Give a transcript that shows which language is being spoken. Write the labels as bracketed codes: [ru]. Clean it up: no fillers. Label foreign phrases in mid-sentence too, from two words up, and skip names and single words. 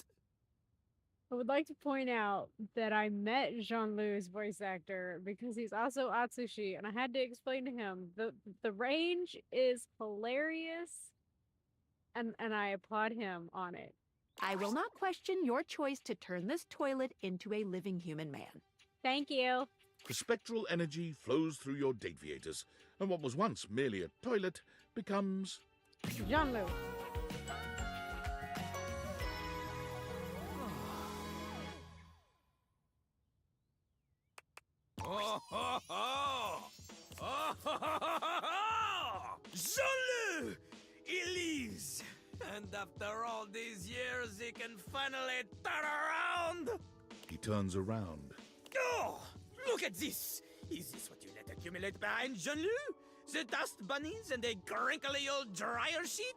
[en] I would like to point out that I met Jean-Lou's voice actor because he's also Atsushi, and I had to explain to him the range is hilarious, and I applaud him on it. I will not question your choice to turn this toilet into a living human man. Thank you. The spectral energy flows through your Dateaviators, and what was once merely a toilet becomes... Jean-Lou. Oh, ho, ho! Oh, ho, ho, ho, ho! Jean-Luc! He leaves! And after all these years, he can finally turn around! He turns around. Oh! Look at this! Is this what you let accumulate behind Jean-Luc? The dust bunnies and a crinkly old dryer sheet?